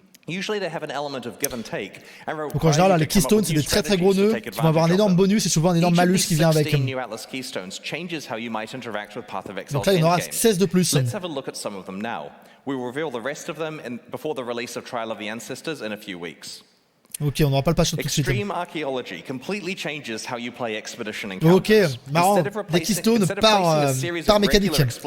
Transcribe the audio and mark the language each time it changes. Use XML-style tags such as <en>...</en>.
<en>Usually they have an element of give and take.</en> <fr>Donc en général, les keystones, c'est des très gros nœuds qui vont avoir un énorme bonus et souvent un énorme malus qui vient avec. Donc là, il y en aura 16 de plus.</fr> <en>Let's have a look at some of them now. We will reveal the rest of them before the release of Trial of the Ancestors in a few weeks.</en> <fr>Ok, on n'aura pas le patch tout de suite. Ok, marrant. Des keystones par mécanique.</fr>